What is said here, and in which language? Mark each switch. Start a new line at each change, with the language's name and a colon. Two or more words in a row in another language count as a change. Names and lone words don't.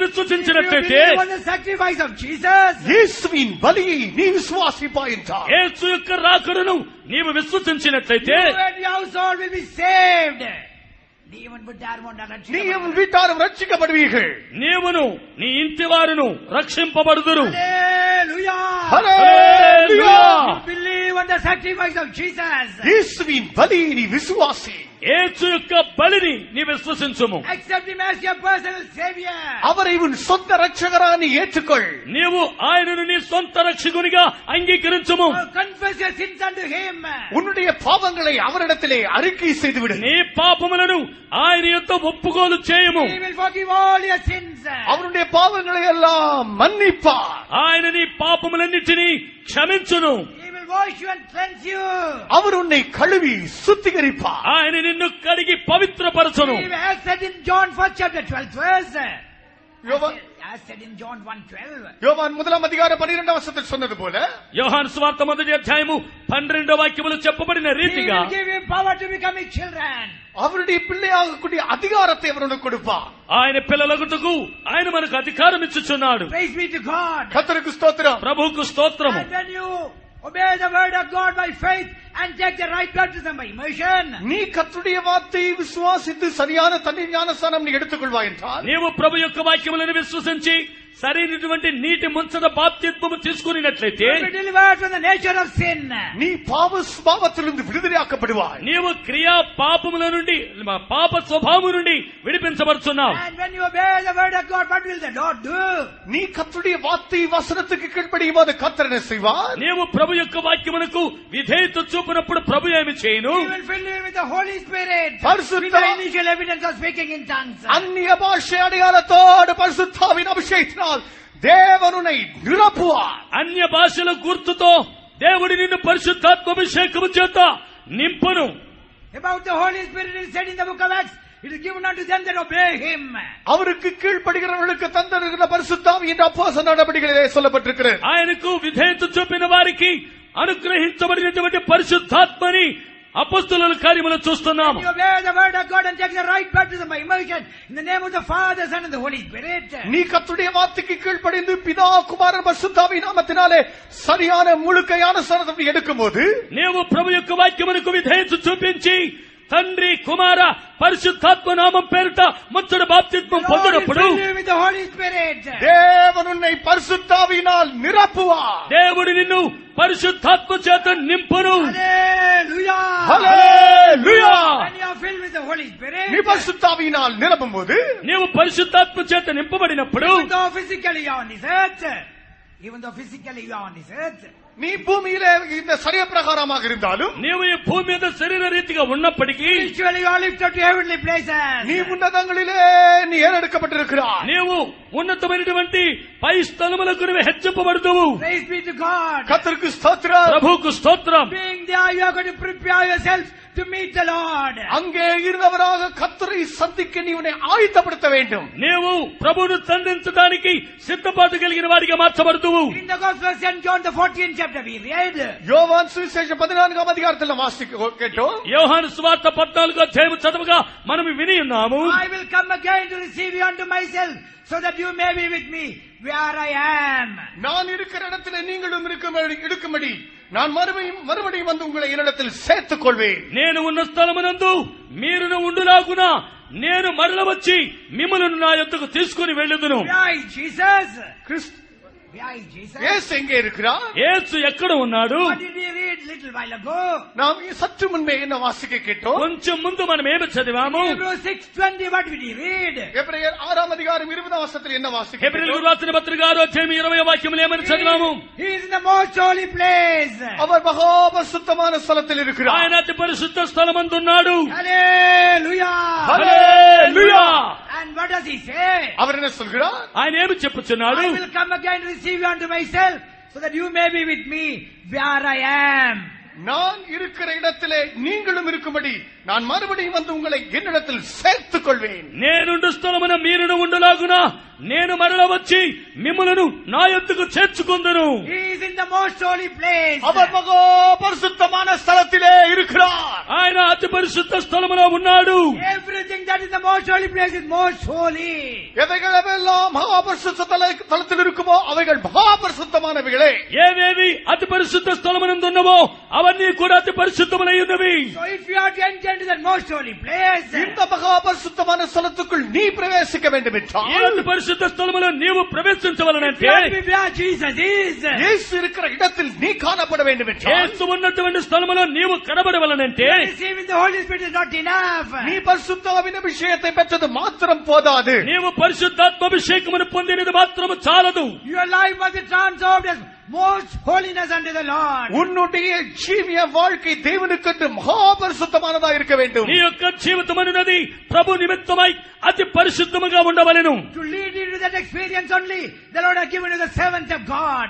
English: if you
Telugu: విశ్వసించినట్లయితే,
English: believe on the sacrifice of Jesus,
Tamil: இயேசுவின் பலியை நீ விசுவாசிப்பாய் என்றால்,
Telugu: యేసు యొక్క రాకడను నీవు విశ్వసించినట్లయితే,
English: you and your household will be saved.
Telugu: నీవన్ బిడ్డారమొండ
Tamil: நீ உன் வீட்டாரும் ரட்சிக்கப்படுவீர்கள்.
Telugu: నీవును నీ ఇంటి వారును రక్షింపబడుదురు. హల్లెలూయా.
Tamil: ஹல்லேலூயா.
English: Believe on the sacrifice of Jesus.
Tamil: இயேசுவின் பலியை நீ விசுவாசி.
Telugu: యేసు యొక్క బలిని నీ విశ్వసించుము.
English: Accept him as your personal savior.
Tamil: அவரை உன் சொந்த ரட்சகராக நீ ஏற்றுக்கொள்.
Telugu: నీవు ఆయనను నీ సొంత రక్షకునిగా అంగీకరించుము.
English: Confess your sins unto him.
Tamil: உன்னுடைய பாவங்களை அவரிடத்திலே அறிக்கை செய்துவிடு.
Telugu: నీ పాపములను ఆయన యొక్క ఒప్పుకోలు చేయము.
English: He will forgive all your sins.
Tamil: அவருடைய பாவங்களை எல்லாம் மன்னிப்பார்.
Telugu: ఆయన నీ పాపములన్నిటినీ క్షమించును.
English: He will wash you and cleanse you.
Tamil: அவர் உன்னை கழுவி சுத்திகரிப்பார்.
Telugu: ఆయన నిన్ను కడిగి పవిత్రపరచును.
English: He has said in John 1st chapter 12th verse.
Tamil: யோவான்
English: As said in John 1:12.
Tamil: யோவான் 1:12 வசனத்தில் சொன்னது போல,
Telugu: యోహాను సువార్త 1:12 వాక్యములు చెప్పబడిన
English: He
Telugu: రీతిగా
English: will give you power to become his children.
Tamil: அவருடைய பிள்ளையாகக்கூடிய அதிகாரத்தை அவர் உனக்கு கொடுப்பார்.
Telugu: ఆయన పిల్లలగుటకు ఆయన మనకు అధికారం ఇచ్చుచున్నాడు.
English: Praise be to God.
Tamil: கர்த்தருக்கு ஸ்தோத்திரம்.
Telugu: ప్రభువుకు స్తోత్రము.
English: And when you obey the word of God by faith and take the right baptism by immersion,
Tamil: நீ கர்த்தருடைய வார்த்தையை விசுவாசித்து சரியான தண்ணீர் ஞானஸ்நானம் நீ எடுத்துக்கொள்வாய் என்றால்,
Telugu: నీవు ప్రభు యొక్క వాక్యములను విశ్వసించి సరైనటువంటి నీటి ముంచద బాప్తిత్వము తీసుకున్నట్లయితే,
English: you will be delivered from the nature of sin.
Tamil: நீ பாவ சுபாவத்திலிருந்து விடுதலையாக்கப்படுவாய்.
Telugu: నీవు క్రియా పాపముల నుండి పాప స్వభావము నుండి విడిపించబడుచున్నావు.
English: And when you obey the word of God, what will the Lord do?
Tamil: நீ கர்த்தருடைய வார்த்தை வசனத்துக்கு கீழ்ப்படியும் போது கர்த்தர் என்ன செய்வார்?
Telugu: నీవు ప్రభు యొక్క వాక్యమునకు విధేయత చూపినప్పుడు ప్రభు ఏమి చేయను?
English: He will fill you with the Holy Spirit.
Tamil: பரிசுத்த-
English: With the initial evidence of speaking in tongues.
Tamil: அந்நிய பாஷை அடையாளத்தோடு பரிசுத்தாவின் அபிஷேகத்தினால் தேவன் உன்னை நிரப்புவார்.
Telugu: అన్య భాషల గుర్తుతో దేవుడి నిన్ను పరిశుద్ధాత్మాభిషేకము చేత నింపును.
English: About the Holy Spirit is said in the book of Acts, it is given unto them that obey him.
Tamil: அவருக்கு கீழ்ப்படுகிறவர்களுக்கு தந்திருக்கிற பரிசுத்தாவி என்ற அப்போஸ்தல நடபடிகளிலே சொல்லப்பட்டிருக்கிறது.
Telugu: ఆయనకు విధేయత చూపిన వారికి అనుగ్రహించబడినటువంటి పరిశుద్ధాత్మని అపొస్తలుల కార్యములు చూస్తున్నాము.
English: You obey the word of God and take the right baptism by immersion in the name of the Father, Son and the Holy Spirit.
Tamil: நீ கர்த்தருடைய வார்த்தைக்கு கீழ்ப்படிந்து பிதா குமாரன் பரிசுத்தாவி நாமத்தினாலே சரியான முழுக்கையான ஸ்நானத்தை எடுக்கும்போது,
Telugu: నీవు ప్రభు యొక్క వాక్యమునకు విధేయత చూపించి తండ్రి కుమార పరిశుద్ధాత్మ నామం పేరిట ముచ్చట బాప్తిత్వం
English: Lord will
Telugu: పొందినప్పుడు
English: fill you with the Holy Spirit.
Tamil: தேவன் உன்னை பரிசுத்தாவினால் நிரப்புவார்.
Telugu: దేవుడు నిన్ను పరిశుద్ధాత్మ చేత నింపును.
English: Hallelujah.
Tamil: ஹல்லேலூயா.
English: When you are filled with the Holy Spirit,
Tamil: நீ பரிசுத்தாவியினால் நிரப்பும் போது,
Telugu: నీవు పరిశుద్ధాత్మ చేత నింపబడినప్పుడు,
English: even though physically you are on this earth, even though physically you are on this earth,
Tamil: நீ பூமியிலே இந்த சரிய பிரகாரமாக இருந்தாலும்,
Telugu: నీవు ఈ భూమి మీద శరీర రీతిగా ఉన్నప్పటికీ,
English: spiritually you are lifted to heavenly places.
Tamil: நீ உன்னதங்களிலே நீ ஏறெடுக்கப்பட்டிருக்கிறாய்.
Telugu: నీవు ఉన్నతమైనటువంటి పై స్థలములకు నువ్వు హెచ్చింపబడుదువు.
English: Praise be to God.
Tamil: கர்த்தருக்கு ஸ்தோத்திரம்.
Telugu: ప్రభువుకు స్తోత్రం.
English: Being there, you are going to prepare yourself to meet the Lord.
Tamil: அங்கே இருந்தவராக கர்த்தரை சந்திக்க நீ உன்னை ஆயத்தப்படுத்த வேண்டும்.
Telugu: నీవు ప్రభువును సంధించడానికి సిద్ధపాటు కలిగిన వారిగా మార్చబడుదువు.
English: In the Gospel of St. John, the 14th chapter, we read,
Tamil: யோவான் சுவிசேஷம் 14ஆம் அதிகாரத்தில் வாசிக்க கேட்டோம்.
Telugu: యోహాను సువార్త 14వ అధ్యాయము చదవగా మనం విని ఉన్నాము.
English: I will come again to receive you unto myself, so that you may be with me where I am.
Tamil: நான் இருக்கிற இடத்துல நீங்களும் இருக்கும்படி நான் மறுபடியும் வந்து உங்களை என்னிடத்தில் சேர்த்துக் கொள்வேன்.
Telugu: నేను ఉన్న స్థలమునందు మీరును ఉండులాగున నేను మరల వచ్చి మిమ్మల్ని నా యొద్దకు తీసుకుని వెళ్ళుదును.
English: Where is Jesus?
Tamil: கிறிஸ்து
English: Where is Jesus?
Tamil: இயேசு எங்கே இருக்கிறார்?
Telugu: యేసు ఎక్కడ ఉన్నాడు?
English: What did we read little while ago?
Tamil: நாம் சற்று முன்பே என்ன வாசிக்க கேட்டோம்?
Telugu: కొంచెం ముందు మనం ఏమి చదివాము?
English: Hebrews 6:20, what did we read?
Tamil: எபிரேயர் 6ஆம் அதிகாரம் 20ஆம் వచனத்தில் என்ன వాసిక
Telugu: హెబ్రీయులకు రాసిన పత్రిక 6వ అధ్యాయం 20వ వాక్యములు ఏమని చదివాము?
English: He is in the most holy place.
Tamil: அவர் மகா பரிசுத்தமான ஸ்தலத்தில் இருக்கிறார்.
Telugu: ఆయన అతి పరిశుద్ధ స్థలమందున్నాడు.
English: Hallelujah.
Telugu: హల్లెలూయా.
English: And what does he say?
Tamil: அவர் என்ன சொல்கிறார்?
Telugu: ఆయన ఏమి చెప్పుచున్నాడు?
English: I will come again to receive you unto myself, so that you may be with me where I am.
Tamil: நான் இருக்கிற இடத்திலே நீங்களும் இருக்கும்படி நான் மறுபடியும் வந்து உங்களை என்னிடத்தில் சேர்த்துக் கொள்வேன்.
Telugu: నేనుండు స్థలమున మీరును ఉండులాగున నేను మరల వచ్చి మిమ్మలను నా యొద్దకు చేర్చుకొందును.
English: He is in the most holy place.
Tamil: அவர் மகா பரிசுத்தமான ஸ்தலத்திலே இருக்கிறார்.
Telugu: ఆయన అతి పరిశుద్ధ స్థలములో ఉన్నాడు.
English: Everything that is the most holy place is most holy.
Tamil: எவைகள் எல்லாம் மகா பரிசுத்த ஸ்தலத்தில் இருக்குமோ அவைகள் மகா பரிசுத்தமானவைகளே.
Telugu: ఏవేవి అతి పరిశుద్ధ స్థలమునందున్నవో అవన్నీ కూడా అతి పరిశుద్ధములై ఉన్నవి.
English: So if you are to enter into that most holy place,
Tamil: இந்த மகா பரிசுத்தமான ஸ்தலத்துக்குள் நீ பிரவேசிக்க வேண்டும்
Telugu: ఈ
Tamil: என்றால்
Telugu: అతి పరిశుద్ధ స్థలములో నీవు ప్రవేశించవలనంటే
English: you have to be where Jesus is.
Tamil: இயேசு இருக்கிற இடத்தில் நீ காணப்பட வேண்டும் என்றால்
Telugu: యేసు ఉన్నటువంటి స్థలములో నీవు కనబడవలనంటే
English: Receiving the Holy Spirit is not enough.
Tamil: நீ பரிசுத்தாவின் அபிஷேகத்தை பெற்றது மாத்திரம் போதாது.
Telugu: నీవు పరిశుద్ధాత్మాభిషేకమును పొందినది మాత్రము చాలదు.
English: Your life must be transformed as most holiness unto the Lord.
Tamil: உன்னுடைய ஜீவிய வாழ்க்கை தேவனுக்கென்று மகா பரிசுத்தமானதா இருக்க வேண்டும்.
Telugu: నీ యొక్క జీవితం అనున్నది ప్రభు నిమిత్తమై అతి పరిశుద్ధముగా ఉండవలెను.
English: To lead you to that experience only, the Lord has given you the servant of God.